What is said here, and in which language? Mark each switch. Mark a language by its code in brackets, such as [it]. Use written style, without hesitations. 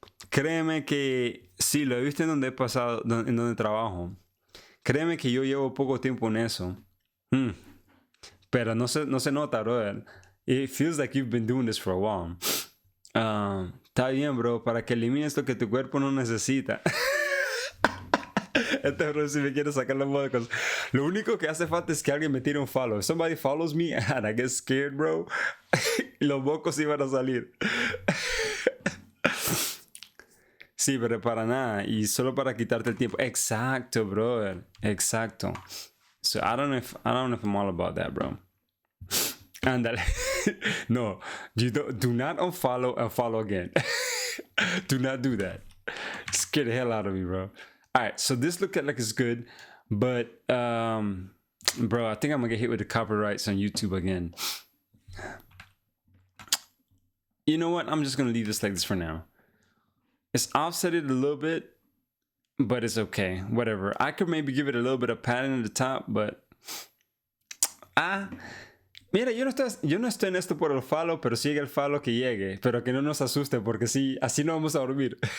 [es] Créeme que sí, lo he visto en donde he pasado, en donde trabajo. Créeme que yo llevo poco tiempo en eso. Pero no se nota, bro. [en] It feels like you've been doing this for a while. [es] Está bien, bro, para que elimines lo que tu cuerpo no necesita. Bro, si me quiere sacar los mocos. Lo único que hace falta es que alguien me tire un follow. [en] If somebody follows me and I get scared, bro, [es] los mocos iban a salir. Sí, pero para nada. Y solo para quitarte el tiempo. Exacto, brother. Exacto. [en] So I don't know if I'm all about that, bro. Andale. No, you do not unfollow and follow again. Do not do that. Scare the hell out of me, bro. All right, so this looked like it's good, but bro, I think I'm gonna get hit with the copyrights on YouTube again. You know what? I'm just gonna leave this like this for now. It's offsetted a little bit, but it's okay. Whatever. I could maybe give it a little bit of padding at the top, but [es] mira, yo no estoy en esto por el follow, pero sigue el follow que llegue, pero que no nos asuste, porque sí, así no vamos a dormir.